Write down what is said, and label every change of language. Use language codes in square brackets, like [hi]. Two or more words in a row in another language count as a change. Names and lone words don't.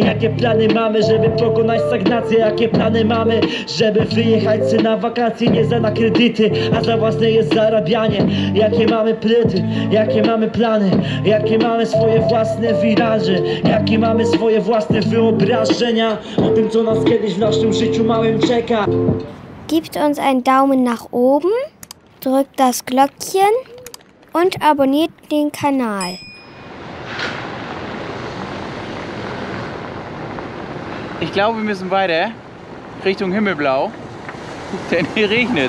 [pl] Jakie plany mamy, żeby pokonać stagnację? Jakie plany mamy, żeby wyjechać się na wakacje? Nie za na kredyty, a za własne jest zarabianie. Jakie mamy pryty, jakie mamy plany? Jakie mamy swoje własne wiraże? Jakie mamy swoje własne wyobrażenia o tym, co nas kiedyś w naszym życiu małym czeka? [de] Gebt uns einen Daumen nach oben, drückt das Glöckchen und abonniert den Kanal. Ich glaube, wir müssen weiter Richtung Himmelblau, denn hier regnet's.